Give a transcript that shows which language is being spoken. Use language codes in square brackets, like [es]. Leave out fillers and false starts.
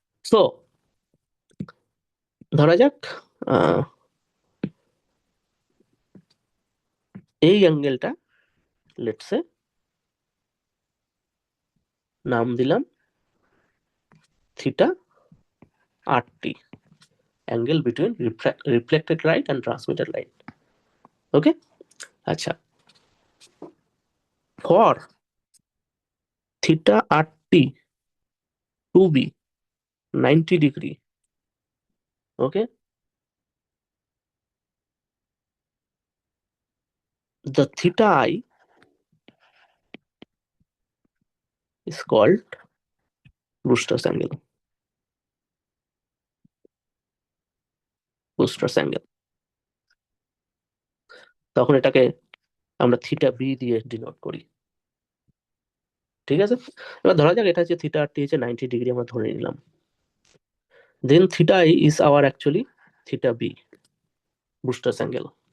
[bn] So ধরা যাক আহ, এই অ্যাঙ্গেলটা লেটসে নাম দিলাম theta আর T, [en] Angle between reflected light and transmitted light. Okay, আচ্ছা, ফর theta RT to be 90 degree, okay, the theta I is called Brewster's angle. [bn] Brewster's angle, তখন এটাকে আমরা theta B দিয়ে ডিনোট করি, ঠিক আছে। এবার ধরা যাক এটা হচ্ছে থিটা আর টি হচ্ছে 90 ডিগ্রি, আমরা ধরে নিলাম। [en] then theta I is our actually theta B, [bn] ব্রুস্টার্স angle.